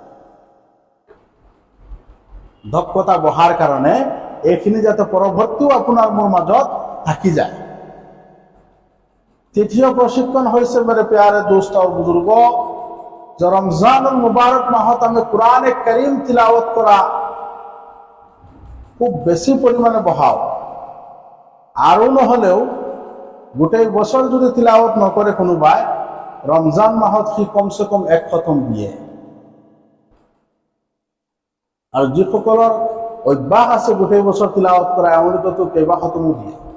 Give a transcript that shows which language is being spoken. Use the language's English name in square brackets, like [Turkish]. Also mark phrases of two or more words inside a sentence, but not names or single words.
[Assamese] দক্ষতা বঢ়াৰ কাৰণে এইখিনি যাতে পৰৱৰ্তীও আপোনাৰ মোৰ মাজত থাকি যায়। তৃতীয় প্ৰশিক্ষণ হৈছে [Urdu] میرے پیارے دوست [Assamese] আৰু বুজুৰ্গ, যে ৰমজানুল মুবাৰক মাহত আমি [Urdu] قرآنِ کریم [Assamese] তিলাওয়াত কৰা খুব বেছি পৰিমাণে বঢ়াও। আৰু নহলেও গোটেই বছৰ যদি তিলাওয়াত নকৰে কোনোবাই, ৰমজান মাহত সি কমসে কম 1 খতম দিয়ে। আৰু যিসকলৰ অভ্যাস আছে গোটেই বছৰ তিলাওয়াত কৰা, এওঁলোকেতো কেইবা খতমো দিয়ে।